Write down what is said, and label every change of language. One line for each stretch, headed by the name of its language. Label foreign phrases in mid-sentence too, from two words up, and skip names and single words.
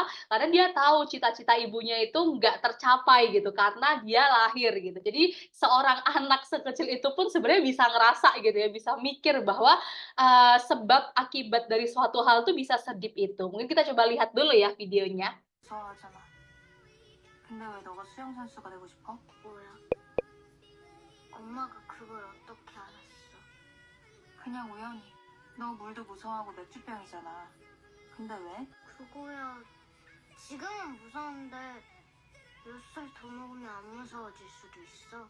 Indonesian: Karena dia tahu cita-cita ibunya itu nggak tercapai gitu karena dia lahir gitu. Jadi seorang anak sekecil itu pun sebenarnya bisa ngerasa gitu ya, bisa mikir bahwa sebab akibat dari suatu hal tuh bisa sedip itu. Mungkin kita coba lihat dulu ya videonya.
Korean: 좋아하잖아. 근데 왜 너가 수영 선수가 되고 싶어? 뭐야? 엄마가 그걸 어떻게 알았어? 그냥 우연히. 너 물도 무서워하고 맥주병이잖아. 근데 왜? 그거야. 지금은 무서운데 몇 살 더 먹으면 안 무서워질 수도 있어.